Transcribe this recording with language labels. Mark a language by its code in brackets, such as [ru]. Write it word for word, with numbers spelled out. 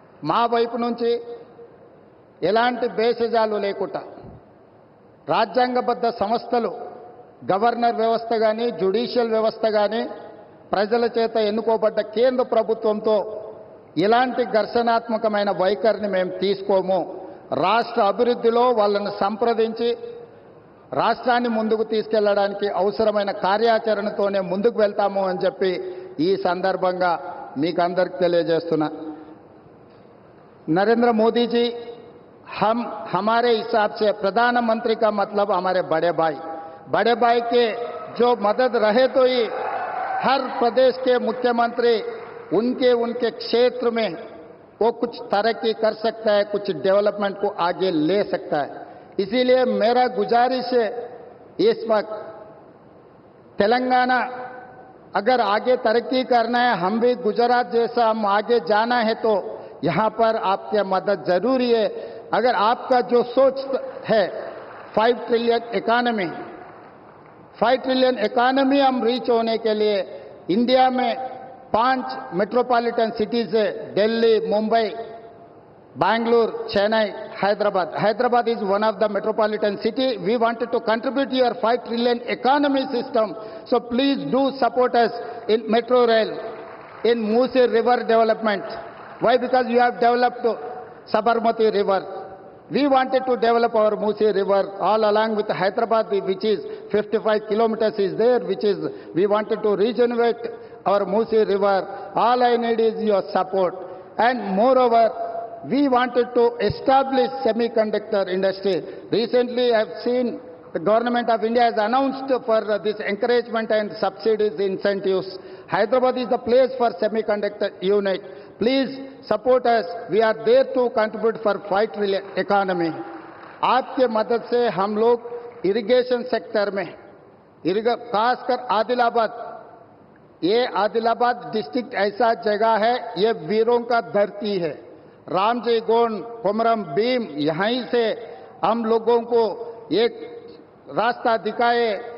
[te] మా వైపు నుంచి ఎలాంటి బేషజాలు లేకుండా రాజ్యాంగబద్ధ సంస్థలు, గవర్నర్ వ్యవస్థ కానీ, జ్యుడిషియల్ వ్యవస్థ కానీ, ప్రజల చేత ఎన్నుకోబడ్డ కేంద్ర ప్రభుత్వంతో ఇలాంటి ఘర్షణాత్మకమైన వైఖరిని మేము తీసుకోము. రాష్ట్ర అభివృద్ధిలో వాళ్ళను సంప్రదించి రాష్ట్రాన్ని ముందుకు తీసుకెళ్లడానికి అవసరమైన కార్యాచరణతోనే ముందుకు వెళ్తాము అని చెప్పి ఈ సందర్భంగా మీకు అందరికీ తెలియజేస్తున్నా. [hi] నరేంద్ర మోదీజీ हम हमारे हिसाब से प्रधानमंत्री का मतलब हमारे बड़े भाई, बड़े भाई के जो मदद रहे तो ही हर प्रदेश के मुख्यमंत्री उनके उनके क्षेत्र में वो कुछ तरक्की कर सकता है, कुछ डेवलपमेंट को आगे ले सकता है। इसीलिए मेरा गुजारिश है, इस वक्त तेलंगाना अगर आगे तरक्की करना है, हम भी गुजरात जैसा हम आगे जाना है तो यहाँ पर आपकी मदद जरूरी है। अगर आपका जो सोच है five trillion economy, five trillion economy हम रीच होने के लिए इंडिया में पांच मेट्रोपॉलिटन सिटीज है, Delhi, Mumbai, Bangalore, Chennai, Hyderabad. [en] Hyderabad is one of the metropolitan city. We wanted to contribute to your five trillion economy system. So please do support us in Metro Rail, in Musi River development. Why? Because you have developed Sabarmati River. We wanted to develop our Musi River all along with Hyderabad, which is fifty-five kilometers is there, which is, we wanted to regenerate our Musi River. All I need is your support. And moreover, we wanted to establish semiconductor industry. Recently, I have seen the government of India has announced for this encouragement and subsidies incentives. Hyderabad is the place for semiconductor unit. Please support us. We are there to contribute for five trillion economy. [hi] आपके मदद से हम लोग [en] irrigation sector [hi] में, खासकर आदिलाबाद, ये Adilabad district ऐसा जगह है, ये वीरों का धरती है. रामजी गोंड, कोमरम भीम, यहीं से हम लोगों को एक रास्ता दिखाए.